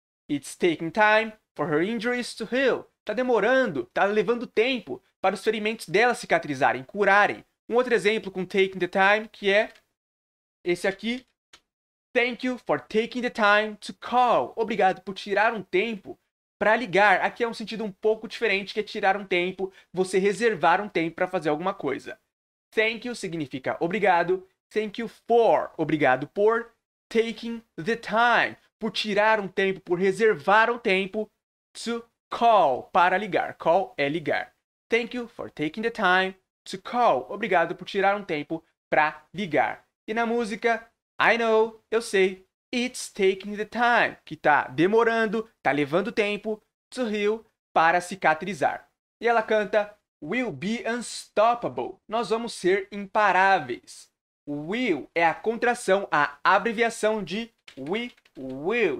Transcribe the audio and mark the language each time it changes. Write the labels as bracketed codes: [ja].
[en] It's taking time for her injuries to heal. [pt] Tá demorando, tá levando tempo para os ferimentos dela cicatrizarem, curarem. Um outro exemplo com taking the time, que é esse aqui. [en] Thank you for taking the time to call. [pt] Obrigado por tirar um tempo para ligar. Aqui é um sentido um pouco diferente, que é tirar um tempo, você reservar um tempo para fazer alguma coisa. Thank you significa obrigado. [en] Thank you for, [pt] obrigado por. [en] Taking the time, [pt] por tirar um tempo, por reservar um tempo. [en] To call, [pt] para ligar. Call é ligar. [en] Thank you for taking the time to call. [pt] Obrigado por tirar um tempo para ligar. E na música, I know, eu sei, [en] it's taking the time, [pt] que tá demorando, tá levando tempo, [en] to heal, [pt] para cicatrizar. E ela canta, [en] we'll be unstoppable. [pt] Nós vamos ser imparáveis. Will é a contração, a abreviação de we will.